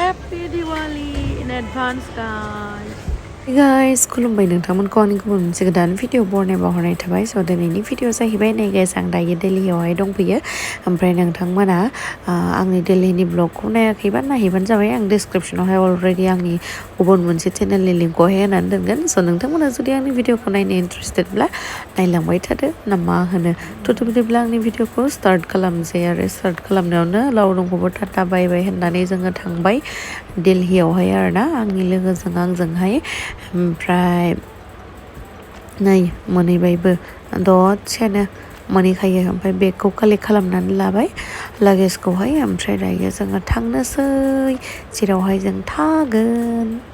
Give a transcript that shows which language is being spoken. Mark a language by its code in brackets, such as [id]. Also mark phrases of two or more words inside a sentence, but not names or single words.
[en] Happy Diwali in advance, guys. Hey guys, [brx] Khulumbai nonthangmonखौ आंनि गुबुन मोनसे गोदान भिडिअ बरनाय बावहरनाय थाबाय स' दिनैनि भिडिअ जाहैबाय नै गाइस आं दायो दिल्लीयावहाय दंफैयो ओमफ्राय नोंथांमोना आंनि दिल्लीनि ब्लगखौ नायाखैबा नायहैबानो जाबाय आं डिसक्रिपसनावहाय अलरेडि आंनि गुबुन मोनसे चेनेलनि लिंकखौहाय होनानै दोनगोन स' नोंथांमोना जुदि आंनि भिडिअखौ नायनो इन्टारेस्टेडब्ला नायलांबाय थादो ना मा होनो थ' बिदिब्ला आंनि भिडिअखौ स्टार्ट खालामनोसै आरो स्टार्ट खालामनायावनो लावदुंखौबो टाटा [en] bye bye [brx] होननानै जोङो थांबाय दिल्लीयावहाय आरोना आंनि लोगोजों आंजोंहाय ओमफ्राय नै मोनहैबायबो दसेनो मोनहैखायो ओमफ्राय बेगखौ कालेक्ट खालामनानै लाबाय लागेजखौहाय ओमफ्राय दायो जोङो थांनोसै जेरावहाय जों थागोन